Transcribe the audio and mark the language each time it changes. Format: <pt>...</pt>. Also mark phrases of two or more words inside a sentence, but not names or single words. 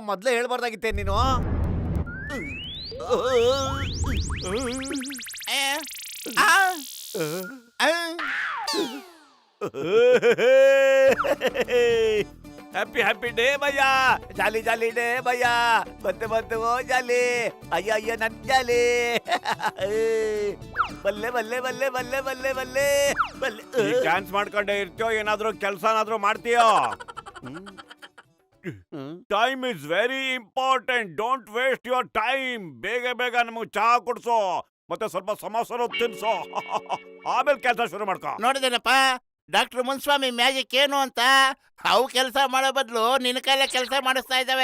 <kn>ಅಯ್ಯೋ, ಮೊದ್ಲೇ ಹೇಳ್ಬಾರ್ದಾಗಿತ್ತೆ ನೀನು. ಏ, ಆ, ಆ.</kn> <en>happy happy day</en> <kn>ಭಯ್ಯ,</kn> <en>jolly jolly day</en> <kn>ಭಯ್ಯ, ಬಂತು ಬಂತು ಓ ಜಾಲಿ, ಅಯ್ಯ ಅಯ್ಯ ನನ್ ಜಾಲಿ. ಬಲ್ಲೆ ಬಲ್ಲೆ ಬಲ್ಲೆ ಬಲ್ಲೆ ಬಲ್ಲೆ ಬಲ್ಲೆ ಬಲ್ಲೆ. ಡ್ಯಾನ್ಸ್ ಮಾಡ್ಕೊಂಡೇ ಇರ್ತೀಯೋ ಏನಾದ್ರೂ ಕೆಲ್ಸನಾದ್ರೂ ಮಾಡ್ತೀಯೋ?</kn> <en>Time is very important, don't waste your time.</en> <kn>ಬೇಗ ಬೇಗ ನಮಗೆ ಚಹಾ ಕೊಡ್ಸೋ, ಮತ್ತೆ ಸ್ವಲ್ಪ ಸಮೋಸರು ತಿನ್ಸೋ, ಆಮೇಲೆ ಕೆಲಸ ಶುರು ಮಾಡ್ಕೋ. ನೋಡಿದೇನಪ್ಪ ಡಾಕ್ಟರ್ ಮುನ್ಸ್ವಾಮಿ ಮ್ಯಾಜಿಕ್ ಏನು ಅಂತ. ಅವು ಕೆಲಸ ಮಾಡೋ ಬದಲು ನಿನ್ನ ಕೈಲೇ ಕೆಲಸ ಮಾಡಿಸ್ತಾ ಇದ್ದಾವೆ.</kn>